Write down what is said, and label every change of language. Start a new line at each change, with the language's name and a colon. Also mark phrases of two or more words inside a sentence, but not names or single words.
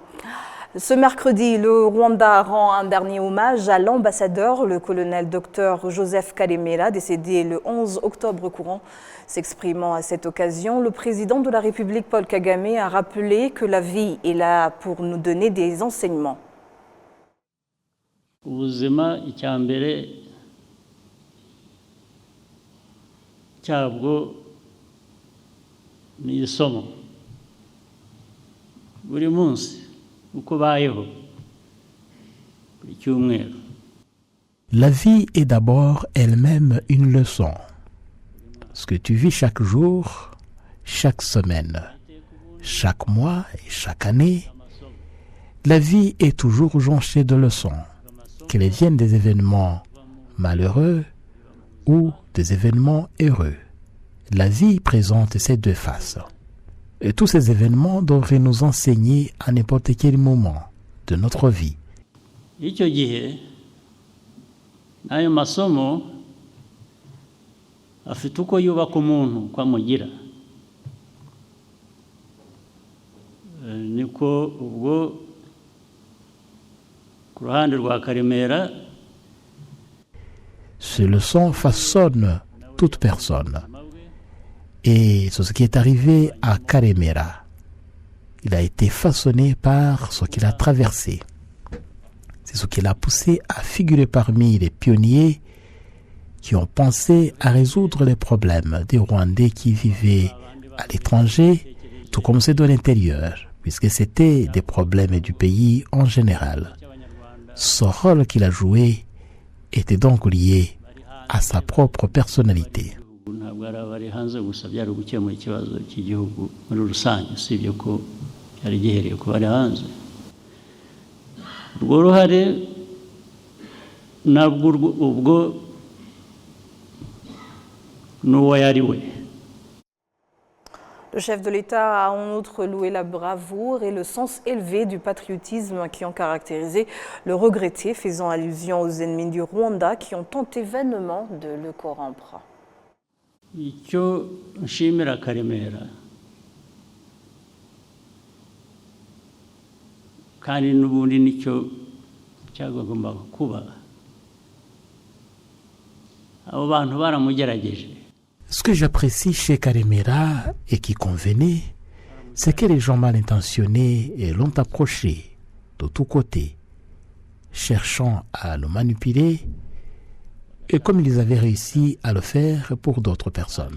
French: Ce mercredi, le Rwanda rend un dernier hommage à l'ambassadeur, le colonel Dr Joseph Karemera, décédé le 11 octobre courant. S'exprimant à cette occasion, le président de la République, Paul Kagame, a rappelé que la vie est là pour nous donner des enseignements.
Kinyarwanda: Ubuzima icyambere cyabwo ni isomo buri munsi uko bayeho buri cyumweru.
French: La vie est d'abord elle-même une leçon. Ce que tu vis chaque jour, chaque semaine, chaque mois et chaque année, la vie est toujours jonchée de leçons, qu'elles viennent des événements malheureux ou des événements heureux. La vie présente ces deux faces. Et tous ces événements devraient nous enseigner à n'importe quel moment de notre vie.
Kinyarwanda: Icyo gihe n'ayo masomo afite uko yubaka umuntu uko amugira. Niko ubwo ku ruhande rwa Karemera,
French: ces leçons façonnent toute personne. Et c'est ce qui est arrivé à Karemera. Il a été façonné par ce qu'il a traversé. C'est ce qui l'a poussé à figurer parmi les pionniers qui ont pensé à résoudre les problèmes des Rwandais qui vivaient à l'étranger, tout comme ceux de l'intérieur, puisque c'était des problèmes du pays en général. Ce rôle qu'il a joué était donc lié à sa propre personnalité.
Kinyarwanda: ntabwo ari abari hanze gusa byari gukemura ikibazo cy'igihugu muri rusange, usibye ko yari gihereye ku bari hanze. Urwo ruhare nabwo ubwo n'uwo yari we.
French: Le chef de l'État a en outre loué la bravoure et le sens élevé du patriotisme qui ont caractérisé le regretté, faisant allusion aux ennemis du Rwanda qui ont tenté vainement de le corrompre.
Kinyarwanda: Icyo nshimira Karemera kandi n'ubundi nicyo cyagombaga kuba, abo bantu baramugerageje.
French: Ce que j'apprécie chez Karemera et qui convenait, c'est que les gens mal intentionnés l'ont approché de tous côtés, cherchant à le manipuler, et comme ils avaient réussi à le faire pour d'autres personnes.